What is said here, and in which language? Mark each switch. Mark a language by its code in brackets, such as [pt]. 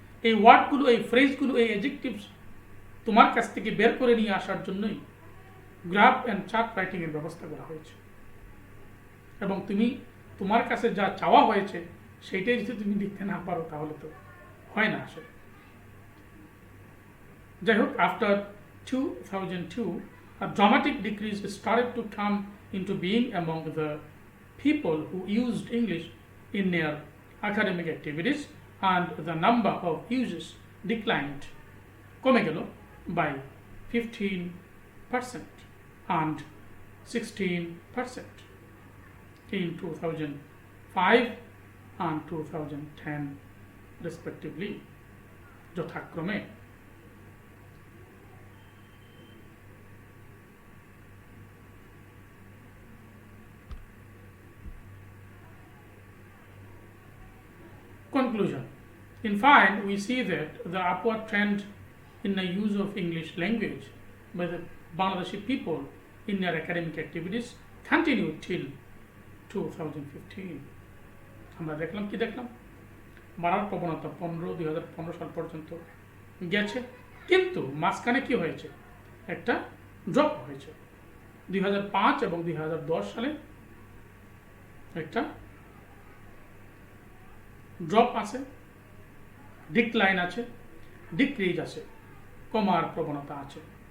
[bn] এই ওয়ার্ডগুলো, এই ফ্রেজগুলো, এই অ্যাডজেক্টিভস তোমার কাছ থেকে বের করে নিয়ে আসার জন্যই গ্রাফ অ্যান্ড চার্ট রাইটিং এর ব্যবস্থা করা হয়েছে। এবং তুমি তোমার কাছে যা চাওয়া হয়েছে সেইটাই যদি তুমি লিখতে না পারো তাহলে তো হয় না আসলে। [en] যাই হোক, after 2002 a dramatic decrease started to come into being among the people who used English in their academic activities, and the number of uses declined, [bn] কমে গেল [en] by 15% and 16% in 2005 and 2010 respectively, যথাক্রমে। Conclusion. In fine, we see that the upward trend in the use of English language by the Bangladeshi people in their academic activities continued till 2015. [bn] আমরা দেখলাম, কি দেখলাম? বাড়ার প্রবণতা 2015 সাল পর্যন্ত গেছে, কিন্তু মাঝখানে কি হয়েছে? একটা ড্রপ হয়েছে। 2005 এবং 2010 সালে একটা ড্রপ আছে, ডিক্লাইন আছে, ডিক্রিজ আছে, কমার প্রবণতা আছে।